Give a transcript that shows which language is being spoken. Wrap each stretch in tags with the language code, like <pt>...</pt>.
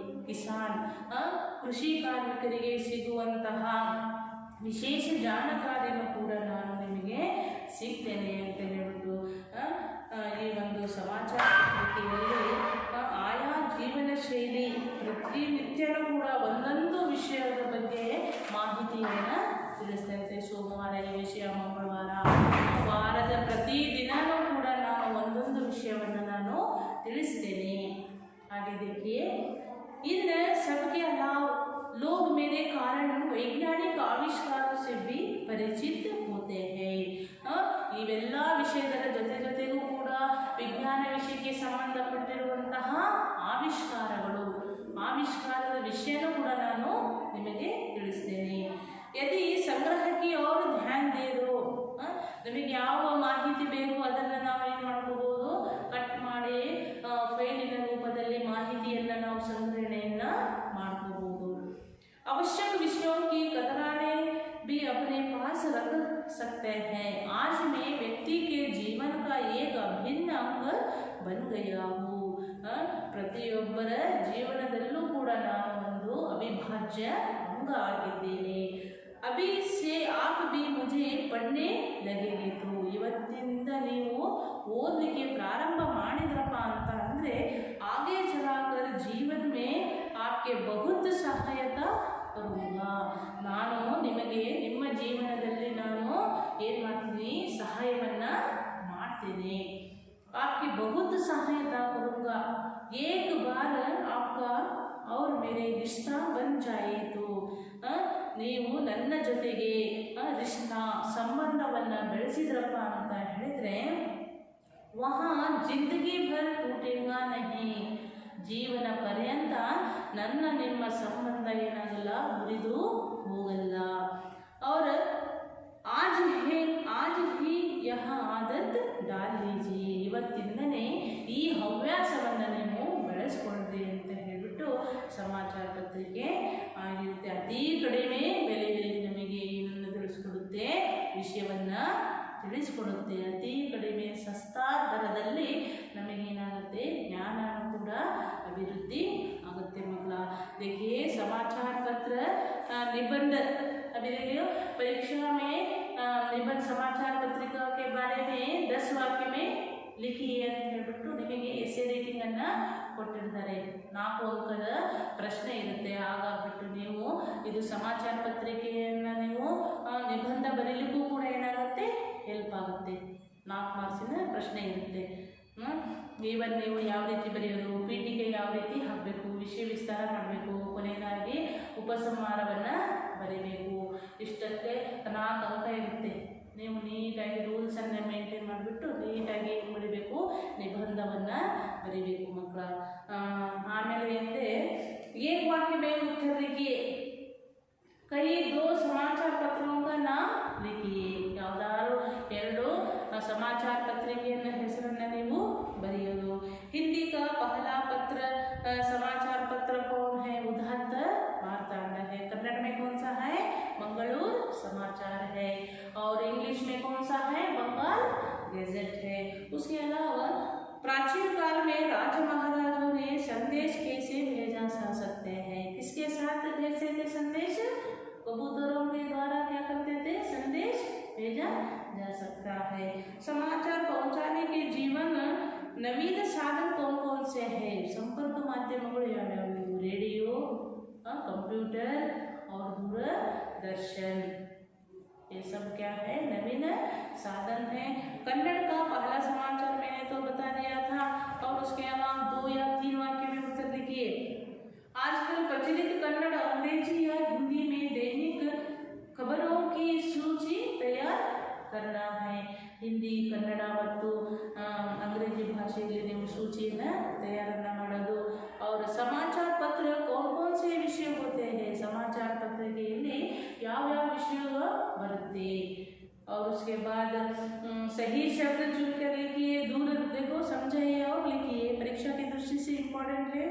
<kn>ಕಿಸಾನ್, ಕೃಷಿ ಕಾರ್ಮಿಕರಿಗೆ ಸಿಗುವಂತಹ ವಿಶೇಷ ಜಾಣಕಾರಿನೂ ಕೂಡ ನಾನು ನಿಮಗೆ ಸಿಗ್ತೇನೆ ಅಂತ ಹೇಳ್ಬಿಟ್ಟು ಈ ಒಂದು ಸಮಾಚಾರ ಪತ್ರಿಕೆಯಲ್ಲಿ ಆಯಾ ಜೀವನ ಶೈಲಿ ಪ್ರತಿನಿತ್ಯನೂ ಕೂಡ ಒಂದೊಂದು ವಿಷಯದ ಬಗ್ಗೆ ಮಾಹಿತಿಯನ್ನು ತಿಳಿಸ್ತಾ ಇರ್ತೇವೆ. ಸೋಮವಾರ ಈ ವಿಷಯ, ಮಂಗಳವಾರ, ವಾರದ ಪ್ರತಿ ದಿನವೂ ಕೂಡ ನಾನು ಒಂದೊಂದು ವಿಷಯವನ್ನು ನಾನು ತಿಳಿಸ್ತೇನೆ. ಹಾಗೆ</kn> <hi>देखिए इन सबके लोग मेरे कारण वैज्ञानिक आविष्कारों से भी परिचित होते हैं।</hi> <kn>ಇವೆಲ್ಲ ವಿಷಯಗಳ ಜೊತೆಗೂ ಕೂಡ ವಿಜ್ಞಾನ ವಿಷಯಕ್ಕೆ ಸಂಬಂಧಪಟ್ಟಿರುವಂತಹ ಆವಿಷ್ಕಾರದ ವಿಷಯನೂ ಕೂಡ ನಾನು ನಿಮಗೆ ತಿಳಿಸ್ತೇನೆ.</kn> <hi>यदि संग्रह की ओर ध्यान दे दो,</hi> <kn>ನಿಮಗೆ ಯಾವ ಮಾಹಿತಿ ಬೇಕು ಅದನ್ನು ನಾವು ಏನು ಮಾಡ್ಕೋಬಹುದು, ಕಟ್ ಮಾಡಿ ಫೈಲಿನ ರೂಪದಲ್ಲಿ ಮಾಹಿತಿಯನ್ನು ನಾವು ಸಂಗ್ರಹಣೆಯನ್ನು ಮಾಡ್ಕೋಬಹುದು.</kn> <hi>आवश्यक विषयों की कतराने भी अपने पास रख सकते हैं. आज मैं व्यक्ति के जीवन का एक अभिन्न अंग बन गया हूँ.</hi> <kn>ಪ್ರತಿಯೊಬ್ಬರ ಜೀವನದಲ್ಲೂ ಕೂಡ ನಾನು ಒಂದು ಅವಿಭಾಜ್ಯ ಅಂಗ ಆಗಿದ್ದೇನೆ.</kn> <hi>अभी से आप भी मुझे पढ़ने लगेंगे.</hi> <kn>तो ಇವತ್ತಿನಿಂದ ನೀವು ಓದಲಿಕ್ಕೆ ಪ್ರಾರಂಭ ಮಾಡಿದ್ರಪ್ಪ ಅಂತ ಅಂದರೆ</kn> <hi>आगे चलाकर जीवन में आपके बहुत सहायता करूँगा.</hi> <kn>ನಾನು ನಿಮಗೆ ನಿಮ್ಮ ಜೀವನದಲ್ಲಿ ನಾನು ಏನು ಮಾಡ್ತೀನಿ, ಸಹಾಯವನ್ನು ಮಾಡ್ತೀನಿ.</kn> <hi>आपकी बहुत सहायता करूँगा. एक बार आपका और मेरे रिश्ता बन जाए तो</hi> <kn>ನೀವು ನನ್ನ ಜೊತೆಗೆ ರಿಶ್ತಾ ಸಂಬಂಧವನ್ನು ಬೆಳೆಸಿದ್ರಪ್ಪ ಅಂತ ಹೇಳಿದರೆ</kn> <hi>ವಹಾ ಜಿಂದಗಿ ಭರ್ ಟೂಟೇಗಾ ನಹಿ,</hi> <kn>ಜೀವನ ಪರ್ಯಂತ ನನ್ನ ನಿಮ್ಮ ಸಂಬಂಧ ಏನಾಗಲ್ಲ, ಮುರಿದು ಹೋಗಲ್ಲ.</kn> <hi>और आज ही यह आदत डाल लीजिए.</hi> <kn>ಇವತ್ತಿಂದನೇ ಈ ಹವ್ಯಾಸವನ್ನು ನೀವು ಬೆಳೆಸ್ಕೊಳ್ರಿ ಅಂತ ಹೇಳಿಬಿಟ್ಟು ಸಮಾಚಾರ ಪತ್ರಿಕೆ ಆಗಿರುತ್ತೆ. ಅತಿ ಕಡಿಮೆ ಬೆಲೆಯಲ್ಲಿ ನಮಗೆ ಏನನ್ನು ತಿಳಿಸ್ಕೊಡುತ್ತೆ, ವಿಷಯವನ್ನು ತಿಳಿಸ್ಕೊಡುತ್ತೆ. ಅತಿ ಕಡಿಮೆ ಸಸ್ತಾ ದರದಲ್ಲಿ ನಮಗೇನಾಗುತ್ತೆ, ಜ್ಞಾನ ಕೂಡ अभिवृद्धि आगते मಕ್ಕಳ.</kn> <hi>देखिए समाचार पत्र निबंध, अभी देखिए परीक्षा में निबंध समाचार पत्रिका के बारे में 10 वाक्य में लिखिए</hi> <kn>ಅಂತ ಹೇಳ್ಬಿಟ್ಟು ನಿಮಗೆ ಎಸ್ಸೆ ರೇಟಿಂಗ್ ಅನ್ನ ಕೊಟ್ಟಿರ್ತಾರೆ. 4 ಅಂಕದ ಪ್ರಶ್ನೆ ಇರುತ್ತೆ. ಹಾಗಾಗ್ಬಿಟ್ಟು ನೀವು ಇದು ಸಮಾಚಾರ ಪತ್ರಿಕೆಯನ್ನು ನೀವು ನಿಬಂಧ ಬರೀಲಿಕ್ಕೂ ಕೂಡ ಏನಾಗುತ್ತೆ, ಹೆಲ್ಪ್ ಆಗುತ್ತೆ. 4 ಮಾರ್ಕ್ಸಿನ ಪ್ರಶ್ನೆ ಇರುತ್ತೆ. ಈವನ್ ನೀವು ಯಾವ ರೀತಿ ಬರೆಯೋದು, ಪೀಠಿಕೆ ಯಾವ ರೀತಿ ಹಾಕಬೇಕು, ವಿಷಯ ವಿಸ್ತಾರ ಮಾಡಬೇಕು, ಕೊನೆಯದಾಗಿ ಉಪಸಂಹಾರವನ್ನು ಬರೀಬೇಕು. ಇಷ್ಟಕ್ಕೆ 4 ಅಂಕ ಇರುತ್ತೆ. ನೀವು ನೀಟಾಗಿ ರೂಲ್ಸನ್ನು ಮೇಂಟೈನ್ ಮಾಡಿಬಿಟ್ಟು ನೀಟಾಗಿ ಏನು ಬರೀಬೇಕು, ನಿಬಂಧವನ್ನು ಬರೀಬೇಕು ಮಕ್ಕಳ. ಆಮೇಲೆ ಅಂದರೆ</kn> <hi>एक वाक्य में उत्तर लिखिए. कई 2 समाचार पत्रों का नाम लिखिए.</hi> <kn>ಯಾವುದಾದ್ರು 2 समाचार ಪತ್ರಿಕೆಯನ್ನು ಹೆಸರನ್ನು ನೀವು ಬರೆಯೋದು.</kn> <hi>हिंदी का पहला पत्र समाचार पत्र कौन है, उदात्त मार्तांड है. कन्नड़ में कौन सा है, मंगलूर समाचार है. और इंग्लिश में कौन सा है, बंगाल गैजेट है. उसके अलावा प्राचीन काल में राजा महाराजों ने संदेश कैसे भेजा जा सकते हैं, किसके साथ भेजते थे संदेश, कबूतरों के द्वारा क्या करते थे, संदेश भेजा जा सकता है. समाचार पहुंचाने के जीवन नवीन साधन कौन कौन से हैं, संपर्क माध्यमಗಳು</hi> <kn>ಯಾವ್ಯಾವು,</kn> <hi>ರೇಡಿಯೋ, कंप्यूटर और दूरदर्शन. ये सब क्या है, नवीन साधन है. कन्नड़ का पहला समाचार मैंने तो बता दिया था. और उसके अलावा 2 या 3 वाक्य में उत्तर लिखिए. आजकल प्रचलित कन्नड़, अंग्रेजी या हिंदी में दैनिक खबरों की सूची तैयार करना है.</hi> <kn>ಹಿಂದಿ, ಕನ್ನಡ ಮತ್ತು ಅಂಗ್ರೇಜಿ ಭಾಷೆಯಲ್ಲಿ ನೀವು ಸೂಚಿಯನ್ನು ತಯಾರನ್ನು ಮಾಡೋದು.</kn> <hi>और समाचार पत्र कौन कौन से विषय होते हैं, समाचार पत्रिಕೆಯಲ್ಲಿ</hi> <kn>ಯಾವ ವಿಷಯಗಳು ಬರುತ್ತೆ.</kn> <hi>और उसके बाद सही शब्द चुनकर लिखिए. दूर देखो समझाइए और लिखिए. परीक्षा की दृष्टि से इम्पोर्टेंट है.</hi>